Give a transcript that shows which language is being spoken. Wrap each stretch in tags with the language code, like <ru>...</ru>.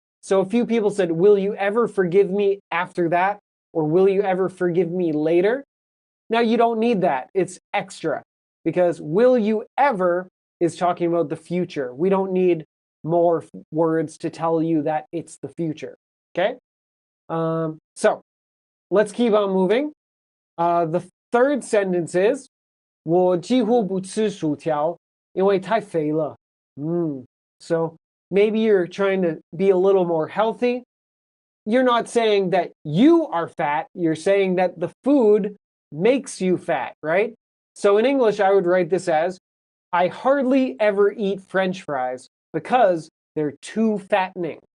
<en>So a few people said, will you ever forgive me after that? Or will you ever forgive me later? Now you don't need that. It's extra because will you ever is talking about the future. We don't need more words to tell you that it's the future. Okay? So let's keep on moving. The third sentence is</en> <zh>我几乎不吃薯条因为太肥了.</zh> <en>So maybe you're trying to be a little more healthy. You're not saying that you are fat. You're saying that the food makes you fat, right? So in English, I would write this as, I hardly ever eat French fries because they're too fattening.</en>